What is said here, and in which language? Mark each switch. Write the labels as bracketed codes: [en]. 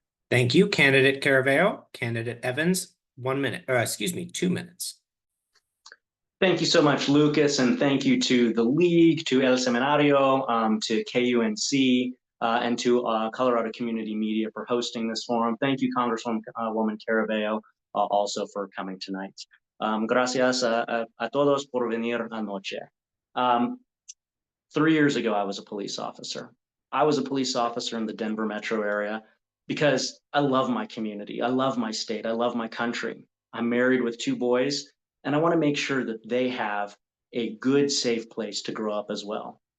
[en] Thank you, candidate Caraveo. Candidate Evans, 1 minute, 2 minutes. Thank you so much, Lucas, and thank you to the League, to El Seminario, to KUNC, and to Colorado Community Media for hosting this forum. Thank you, Congresswoman Caraveo, also for coming tonight. [es] Gracias a todos por venir anoche. [en] 3 years ago, I was a police officer. I was a police officer in the Denver metro area because I love my community, I love my state, I love my country. I'm married with 2 boys, and I want to make sure that they have a good, safe place to grow up as well.